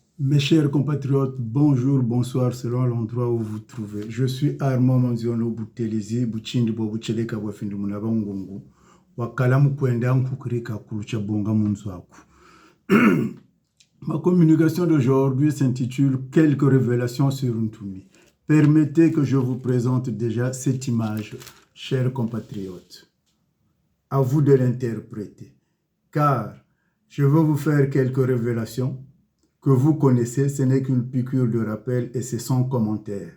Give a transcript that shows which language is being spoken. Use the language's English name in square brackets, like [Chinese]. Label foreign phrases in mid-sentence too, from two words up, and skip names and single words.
[French] Mes chers compatriotes, bonjour, bonsoir, selon l'endroit où vous vous trouvez. Je suis Armand Manziono Boutelezi, Buchindi Bobucheleka Wafindu Munaba Ngongo, Wakalamu Kwenda Nkukurika Kulucha Bonga Munzwaku. Ma communication d'aujourd'hui s'intitule Quelques révélations sur Ntumi. Permettez que je vous présente déjà cette image, chers compatriotes. À vous de l'interpréter, car je veux vous faire quelques révélations que vous connaissez, ce n'est qu'une piqûre de rappel et c'est sans commentaire.